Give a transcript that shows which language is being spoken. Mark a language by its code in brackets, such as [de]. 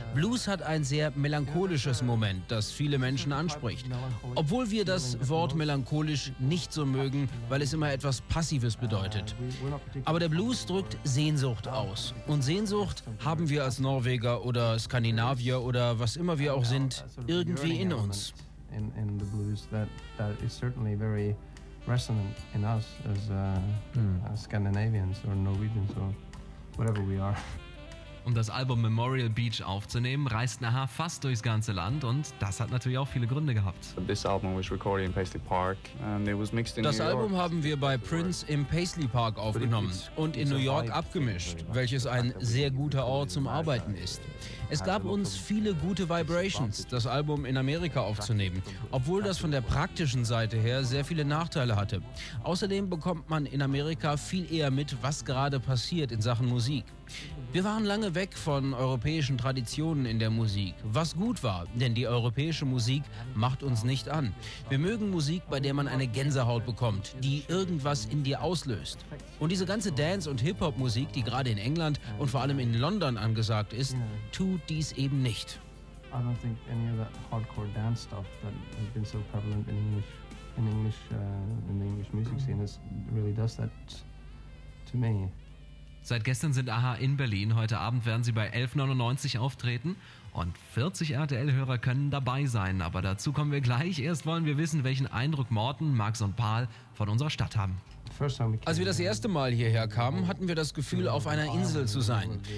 [de] Blues hat ein sehr melancholisches Moment, das viele Menschen anspricht. Obwohl wir das Wort melancholisch nicht so mögen, weil es immer etwas Passives bedeutet. Aber der Blues drückt Sehnsucht aus. Und Sehnsucht haben wir als Norweger oder Skandinavier oder was immer wir auch sind, irgendwie in uns. [en] In the blues that is certainly very resonant in us as Scandinavians or Norwegians or whatever we are. [de] Um das Album Memorial Beach aufzunehmen, reisten Aha fast durchs ganze Land und das hat natürlich auch viele Gründe gehabt. Das Album haben wir bei Prince im Paisley Park aufgenommen und in New York abgemischt, welches ein sehr guter Ort zum Arbeiten ist. Es gab uns viele gute Vibrations, das Album in Amerika aufzunehmen, obwohl das von der praktischen Seite her sehr viele Nachteile hatte. Außerdem bekommt man in Amerika viel eher mit, was gerade passiert in Sachen Musik. Wir waren lange weg von europäischen Traditionen in der Musik, was gut war, denn die europäische Musik macht uns nicht an. Wir mögen Musik, bei der man eine Gänsehaut bekommt, die irgendwas in dir auslöst. Und diese ganze Dance- und Hip-Hop-Musik, die gerade in England und vor allem in London angesagt ist, tut dies eben nicht. [en] I don't think any of that hardcore dance stuff that has been so prevalent in the English music scene is really does that to me. [de] Seit gestern sind Aha in Berlin, heute Abend werden sie bei 11.99 auftreten und 40 RTL-Hörer können dabei sein, aber dazu kommen wir gleich. Erst wollen wir wissen, welchen Eindruck Morten, Max und Paul von unserer Stadt haben. Als wir das erste Mal hierher kamen, hatten wir das Gefühl, auf einer Insel zu sein.